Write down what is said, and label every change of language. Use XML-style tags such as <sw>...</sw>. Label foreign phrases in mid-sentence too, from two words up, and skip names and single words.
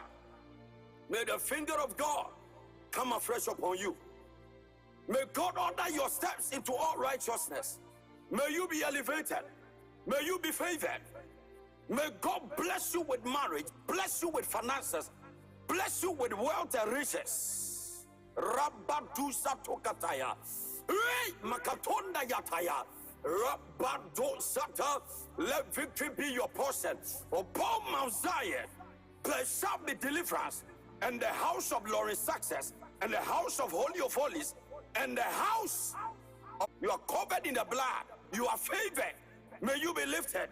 <en>May the finger of God come afresh upon you. May God order your steps into all righteousness. May you be elevated. May you be favored. May God bless you with marriage, bless you with finances, bless you with wealth and riches. Rabadusa tokataya. Hey, Makatonda yataya. Rabadosata. Let victory be your portion. Upon Mount Zion, there shall be deliverance. And the house of glory success, and the house of Holy of Holies, and the house of, you are covered in the blood. You are favored. May you be lifted.</en>